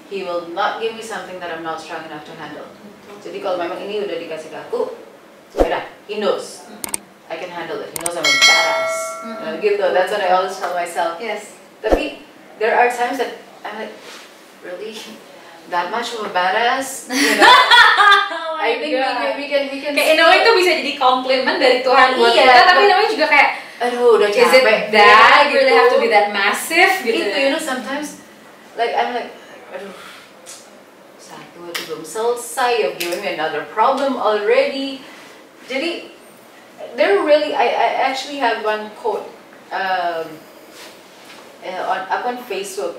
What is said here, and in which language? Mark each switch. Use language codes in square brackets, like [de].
[en] He will not give me something that I'm not strong enough to handle. [id] Jadi kalau memang ini udah dikasih ke aku, ya udah, [en] He knows I can handle it. He knows I'm a badass. Gitu. That's what I always tell myself. Yes. Tapi there are times that I'm like, really, that much of a badass? You know? Oh I think we can. [id] Kayak [en] in a way [id] itu bisa jadi komplimen dari Tuhan buat Iya, kita, tapi [en] in a way [id] juga kayak, aduh, udah [en] is it [id] capek [en] that? [id] gitu. [en] Really have to be that massive? [id] Gitu. [en] Itu, you know, sometimes, like I'm like, [id] aduh, satu aja belum selesai, [en] you've given me another problem already. Jadi, they're really, I actually have one quote on Facebook.